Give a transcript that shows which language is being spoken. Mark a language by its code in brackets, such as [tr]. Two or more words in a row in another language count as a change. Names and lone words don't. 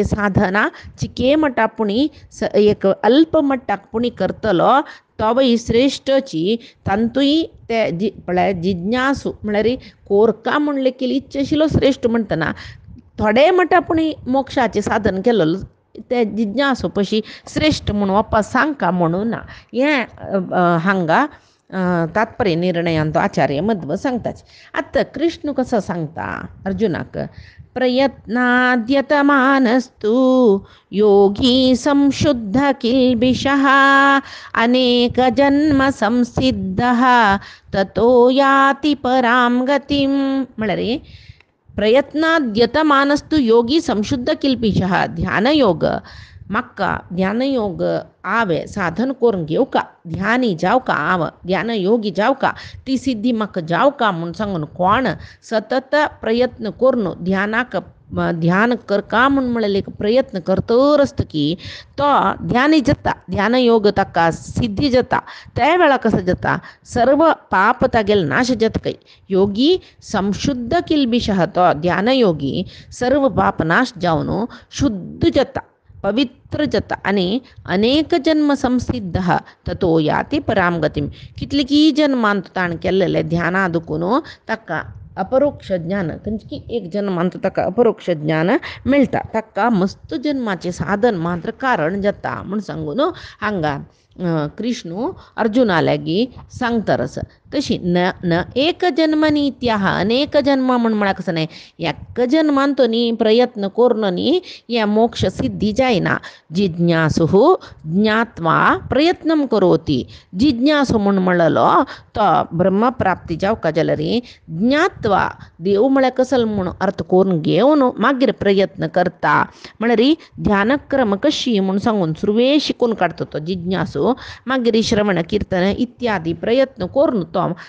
[kok] साधना चिके मटापुणी एक अल्प मट्टाक करतलो तोवय श्रेष्ठची तांतूय ते पळय जिज्ञासू म्हळ्यार कोरका म्हणले की इच्छा आशिल्लो श्रेष्ठ म्हणटना थोडे मटापुणी मोक्षाचे साधन केलेलो ते जिज्ञासू पशी श्रेष्ठ म्हणून वप्पा सांगता म्हणून ना हें हांगा तात्पर्य निर्णयान तो आचार्य मध्व सांगताच आतां कृष्ण कसो सांगता अर्जुनाक [sa] प्रयत्नाद्यतमानस्तु योगी संशुद्ध किल्बिषः अनेक जन्म संसिद्धः ततो याति परां गतिं म्हळ्यार प्रयत्नाद्यतमानस्तु योगी संशुद्ध किल्बिषः [kok] ध्यानयोग म्हाका ध्यानयोग आवे साधन करून घेवका ध्यानी जावका आव ध्यानयोगी जावका ती सिद्धी म्हाका जावका म्हूण सांगून कोण सतत प्रयत्न करून ध्यानाक ध्यान करका म्हणून म्हळें प्रयत्न करतर आसतकी तो ध्यानी जाता ध्यानयोग ताका सिद्धी जाता त्या वेळा कसं जाता सर्व पाप तागेल नाश जातकय [sa] योगी संशुद्ध किल्बिषः [kok] तो ध्यानयोगी सर्व पाप नाश जावन शुद्ध जाता पवित्र जाता आनी [sa] अनेक जन्म संसिद्ध ततो याति परां गतिं [kok] कितलीकी जन्मांत ताण केल्लेले ध्याना दुखून ताका अपरोक्ष ज्ञान खंयची एक जन्मांत ताका अपरोक्ष ज्ञान मेळटा ताका मस्त जन्माचे साधन मात्र कारण जाता म्हूण सांगून हांगा कृष्ण अर्जुना लागी सांगतरस तशी न एक जन्म नित्याह अनेक जन्म म्हळ्यार कसं न्ही एक जन्मांत न्ही प्रयत्न करून न्ही हे मोक्ष सिद्धी जायना [sa] जिज्ञासु ज्ञात्वा प्रयत्न करोति [kok] जिज्ञासु म्हणलो तो ब्रह्मप्राप्ती जावका जाल्यार ज्ञात्वा देव म्हळ्यार कसं म्हणून अर्थ करून घेवन मागीर प्रयत्न करता म्हळ्यार ध्यानक्रम कशी म्हणून सांगून सुरवे शिकून काडटा तो जिज्ञासू मागीर श्रवण कीर्तन इत्यादी प्रयत्न करून तो